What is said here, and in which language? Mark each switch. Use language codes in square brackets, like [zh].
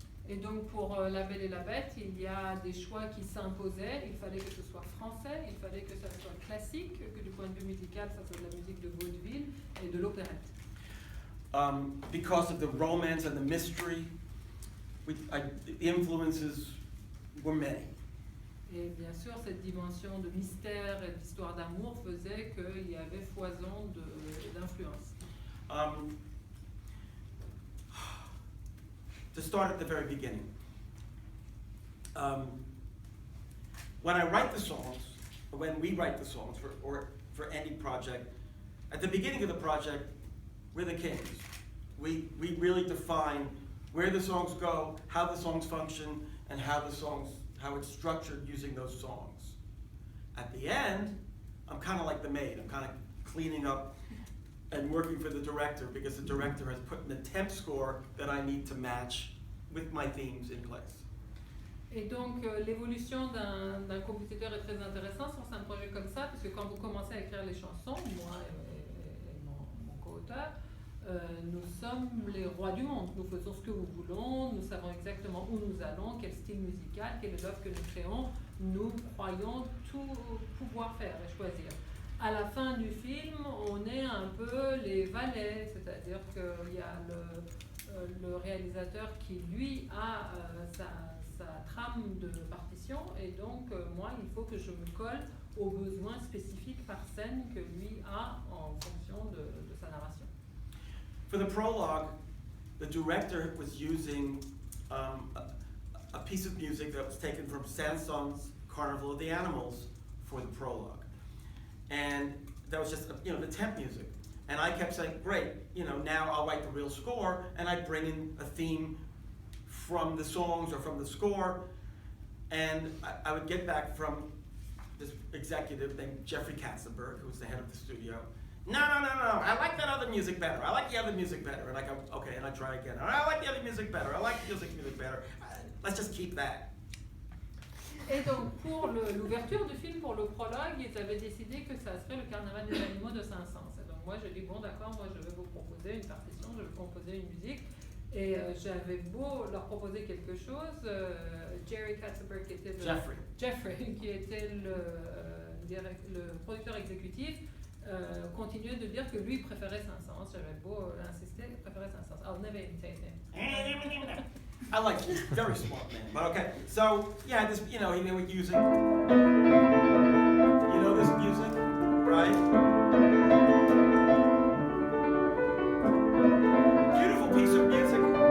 [fr] Et donc pour La Belle et la Bête, il y a des choix qui s'imposaient. Il fallait que ce soit français, il fallait que ça soit classique, que du point de vue musical, ça soit de la musique de vaudeville et de l'opérette. [en] Because of the romance and the mystery, the influences were many. [fr] Et bien sûr, cette dimension de mystère et d'histoire d'amour faisait qu'il y avait foison d'influences. [en] To start at the very beginning, when I write the songs, or when we write the songs for any project, at the beginning of the project, we're the kings. We really define where the songs go, how the songs function, and how it's structured using those songs. At the end, I'm kind of like the maid. I'm kind of cleaning up and working for the director because the director has put in the temp score that I need to match with my themes in place. [fr] Et donc l'évolution d'un compositeur est très intéressante sur un projet comme ça, parce que quand vous commencez à écrire les chansons, moi et mon co-auteur, nous sommes les rois du monde. Nous faisons ce que nous voulons, nous savons exactement où nous allons, quel style musical, quelle est l'œuvre que nous créons. Nous croyons tout pouvoir faire et choisir. À la fin du film, on est un peu les valets, c'est-à-dire qu'il y a le réalisateur qui, lui, a sa trame de partition, et donc moi, il faut que je me colle aux besoins spécifiques par scène que lui a en fonction de sa narration. [en] For the prologue, the director was using a piece of music that was taken from Saint-Saëns' Carnival of the Animals for the prologue. And that was just, the temp music. And I kept saying, great, now I'll write the real score, and I'd bring in a theme from the songs or from the score, and I would get back from this executive named Jeffrey Katzenberg, who was the head of the studio. No, I like that other music better. I like the other music better. And I go, okay, and I try again. I like the other music better. I like the music better. Let's just keep that. [fr] Et donc, pour l'ouverture du film, pour le prologue, ils avaient décidé que ça serait le carnaval des animaux de Saint-Saëns. Et donc, moi, j'ai dit, bon, d'accord, moi, je vais vous proposer une partition, je vais composer une musique. Et j'avais beau leur proposer quelque chose, Jerry Katzenberg, qui était Jeffrey, qui était le producteur exécutif, continuait de dire que lui préférait Saint-Saëns. J'avais beau insister, il préférait Saint-Saëns. [en] I'll never imitate him. I like him. He's a very smart man. But okay, so yeah, this he would use it. This music, right? Beautiful piece of music.